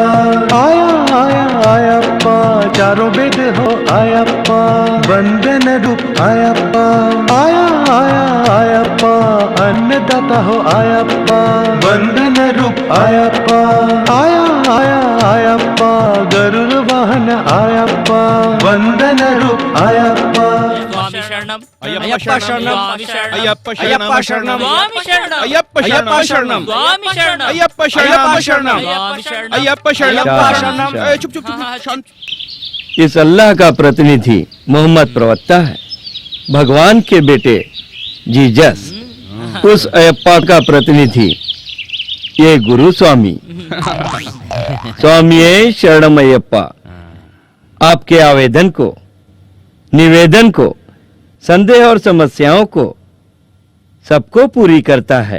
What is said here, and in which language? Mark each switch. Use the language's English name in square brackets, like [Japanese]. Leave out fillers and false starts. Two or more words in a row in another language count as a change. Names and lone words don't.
[Hindi] आया आया अयप्पा चारों वेद हो अयप्पा, वंदन रूप अयप्पा। आया आया अयप्पा अन्नदाता हो अयप्पा, वंदन रूप अयप्पा। आया आया अयप्पा गरुड़ वाहन अयप्पा, वंदन रूप अयप्पा। [Sanskrit] स्वामी शरणम अयप्पा शरणम, अयप्पा शरणम, अयप्पा शरणम, स्वामी शरणम, अयप्पा शरणम, स्वामी शरणम, अयप्पा शरणम, स्वामी शरणम, अयप्पा शरणम। शरणम। [Hindi] चुप चुप चुप शांत। इस अल्लाह का प्रतिनिधि मोहम्मद प्रवक्ता है, भगवान के बेटे जीसस। उस अयप्पा का प्रतिनिधि ये गुरु स्वामी। [Sanskrit] स्वामी शरणम [Hindi] अयप्पा आपके आवेदन को, निवेदन को, संदेह और समस्याओं को सबको पूरी करता है।